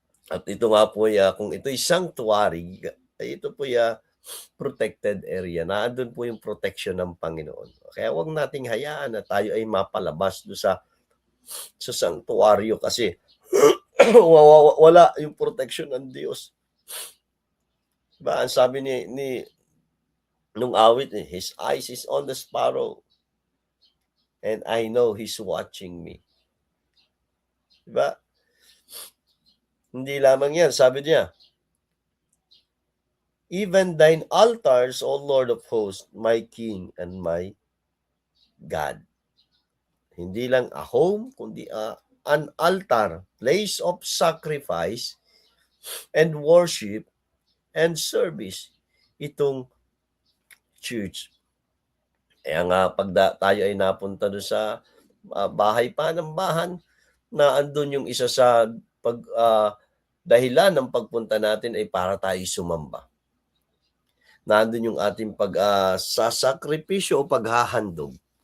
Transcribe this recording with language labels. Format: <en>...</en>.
<tl>At ito nga po kung ito'y sanctuary, ay ito po protected area. Naandun po yung protection ng Panginoon. Kaya wag nating hayaan na tayo ay mapalabas do sa sanctuaryo kasi wala yung protection ng Diyos. Diba? Ang sabi nung awit,</tl> <en>His eyes is on the sparrow and I know He's watching me.</en> <tl>Diba? Hindi lamang yan. Sabi niya,</tl> <en>even thine altars, O Lord of hosts, my King and my God.</en> <tl>Hindi lang</tl> <en>a home,</en> <tl>kundi</tl> <en>an altar, place of sacrifice and worship and service.</en> <tl>Itong church. Kaya nga, pag tayo ay napunta doon sa bahay panambahan, na andun yung isa sa dahilan ng pagpunta natin ay para tayo sumamba. Nandun yung ating sasakripisyo o paghahandog.</tl>